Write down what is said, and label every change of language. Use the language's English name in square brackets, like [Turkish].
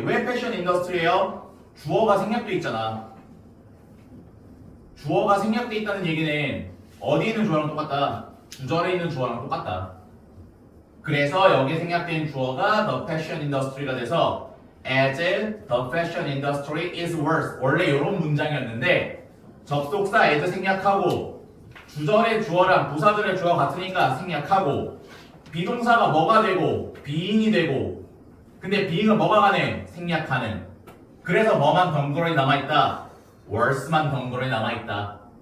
[Korean] 왜 패션 인더스트리예요? 주어가 생략돼 있잖아. 주어가 생략돼 있다는 얘기는 어디에 있는 주어랑 똑같다. 주절에 있는 주어랑 똑같다. 그래서 여기에 생략된 주어가 the fashion industry가 돼서 [English] as the fashion industry is worse. [Korean] 원래 이런 문장이었는데 접속사 as 생략하고 주절의 주어랑 부사절의 주어 같으니까 생략하고 비동사가 뭐가 되고 being이 되고 근데 being은 뭐가 가능? 생략하는. 그래서 뭐만 덩그러니 남아있다? worse만 덩그러니 남아있다.